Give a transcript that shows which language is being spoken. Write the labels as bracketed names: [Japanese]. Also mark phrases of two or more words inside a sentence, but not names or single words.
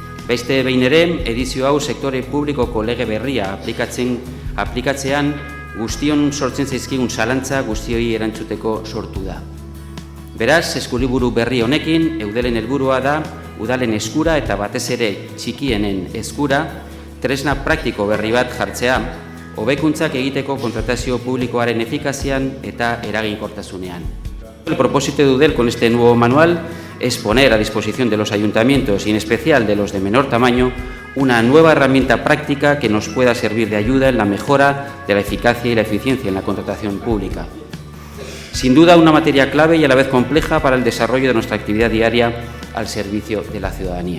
[Basque] Beste behin ere, edizio hau sektore publikoko lege berria aplikatzean guztion sortzen zaizkigun zalantza guztioi erantzuteko sortu da. Beraz, eskuliburu berri honekin, eudelen helburua da, udalen eskura eta batez ere txikienen eskura, tresna praktiko berri bat jartzea, hobekuntzak egiteko kontratazio publikoaren efikazian eta eraginkortasunean. [Spanish] El propósito de Eudel con este nuevo manual es poner a disposición de los ayuntamientos y en especial de los de menor tamaño una nueva herramienta práctica que nos pueda servir de ayuda en la mejora de la eficacia y la eficiencia en la contratación pública. Sin duda, una materia clave y a la vez compleja para el desarrollo de nuestra actividad diaria al servicio de la ciudadanía.